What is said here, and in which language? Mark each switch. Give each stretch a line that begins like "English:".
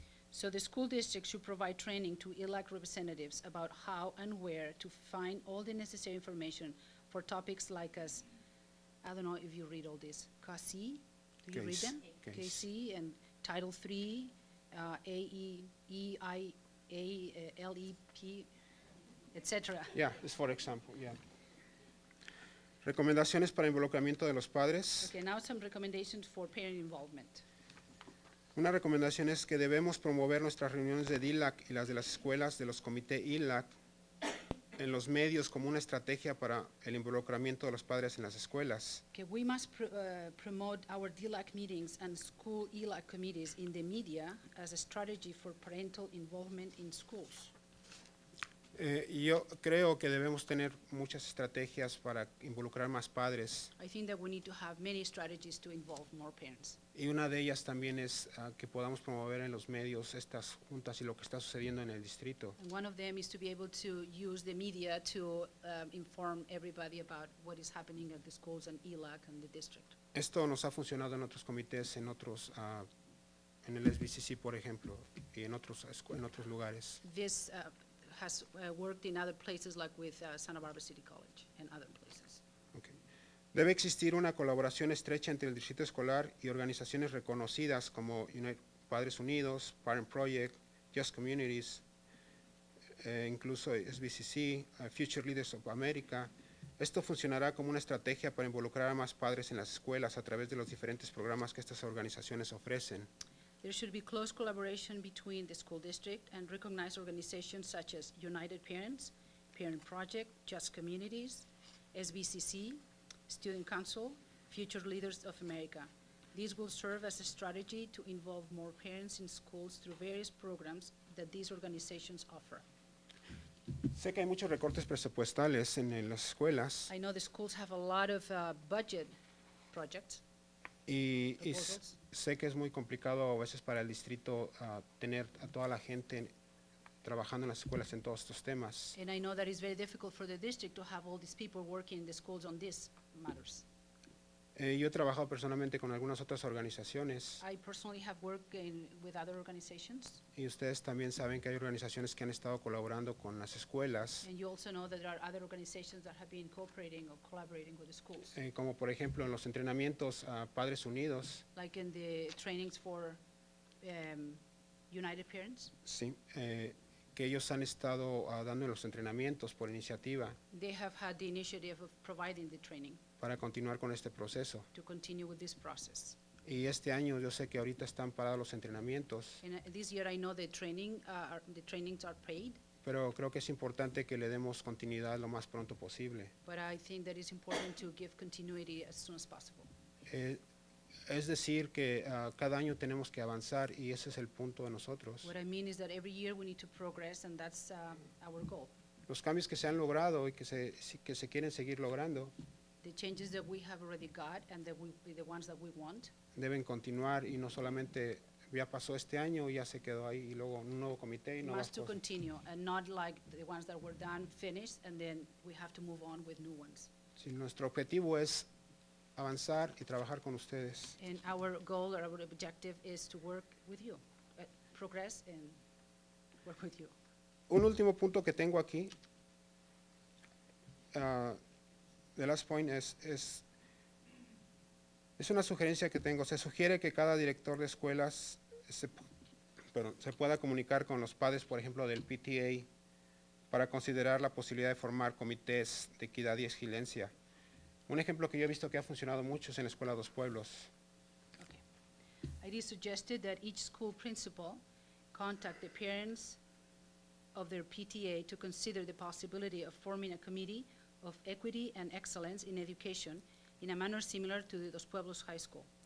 English: So the school district should provide training to ELAC representatives about how and where to find all the necessary information for topics like as, I don't know if you read all this, KC, do you read them? KC and Title III, LEP, etc. Yeah, it's for example, yeah.
Spanish: Recomendaciones para involucramiento de los padres.
English: Okay, now some recommendations for parent involvement.
Spanish: Una recomendación es que debemos promover nuestras reuniones de DILAC y las de las escuelas de los comités ILAC en los medios como una estrategia para el involucramiento de los padres en las escuelas.
English: Okay, we must promote our DLAC meetings and school ELAC committees in the media as a strategy for parental involvement in schools.
Spanish: Y yo creo que debemos tener muchas estrategias para involucrar más padres.
English: I think that we need to have many strategies to involve more parents.
Spanish: Y una de ellas también es que podamos promover en los medios estas juntas y lo que está sucediendo en el distrito.
English: And one of them is to be able to use the media to inform everybody about what is happening at the schools and ELAC and the district.
Spanish: Esto nos ha funcionado en otros comités, en otros, en el SBCC, por ejemplo, y en otros lugares.
English: This has worked in other places like with Santa Barbara City College and other places.
Spanish: Okay. Debe existir una colaboración estrecha entre el distrito escolar y organizaciones reconocidas como Padres Unidos, Parent Project, Just Communities, incluso SBCC, Future Leaders of America. Esto funcionará como una estrategia para involucrar a más padres en las escuelas a través de los diferentes programas que estas organizaciones ofrecen.
English: There should be close collaboration between the school district and recognized organizations such as United Parents, Parent Project, Just Communities, SBCC, Student Council, Future Leaders of America. These will serve as a strategy to involve more parents in schools through various programs that these organizations offer.
Spanish: Sé que hay muchos recortes presupuestales en las escuelas
English: I know the schools have a lot of budget projects,
Spanish: y
English: proposals.
Spanish: sé que es muy complicado a veces para el distrito tener a toda la gente trabajando en las escuelas en todos estos temas.
English: And I know that it's very difficult for the district to have all these people working in the schools on these matters.
Spanish: Yo he trabajado personalmente con algunas otras organizaciones
English: I personally have worked with other organizations,
Spanish: y ustedes también saben que hay organizaciones que han estado colaborando con las escuelas,
English: and you also know that there are other organizations that have been cooperating or collaborating with the schools,
Spanish: como por ejemplo en los entrenamientos a Padres Unidos,
English: like in the trainings for United Parents.
Spanish: sí, que ellos han estado dando los entrenamientos por iniciativa
English: They have had the initiative of providing the training
Spanish: para continuar con este proceso.
English: to continue with this process.
Spanish: Y este año yo sé que ahorita están parados los entrenamientos,
English: And this year I know the trainings are paid,
Spanish: pero creo que es importante que le demos continuidad lo más pronto posible.
English: but I think that it's important to give continuity as soon as possible.
Spanish: Es decir, que cada año tenemos que avanzar y ese es el punto de nosotros.
English: What I mean is that every year we need to progress, and that's our goal.
Spanish: Los cambios que se han logrado y que se quieren seguir logrando
English: The changes that we have already got and the ones that we want
Spanish: deben continuar y no solamente ya pasó este año y ya se quedó ahí y luego un nuevo comité y nuevas
English: must to
Spanish: cosas.
English: continue, and not like the ones that were done, finished, and then we have to move on with new ones.
Spanish: Sí, nuestro objetivo es avanzar y trabajar con ustedes.
English: And our goal or our objective is to work with you, progress and work with you.
Spanish: Un último punto que tengo aquí,
English: the last point
Spanish: es una sugerencia que tengo. Se sugiere que cada director de escuelas se pueda comunicar con los padres, por ejemplo, del PTA, para considerar la posibilidad de formar comités de equidad y excelencia. Un ejemplo que yo he visto que ha funcionado mucho es en la Escuela Dos Pueblos.
English: It is suggested that each school principal contact the parents of their PTA to consider the possibility of forming a committee of equity and excellence in education in a manner similar to the Dos Pueblos High School.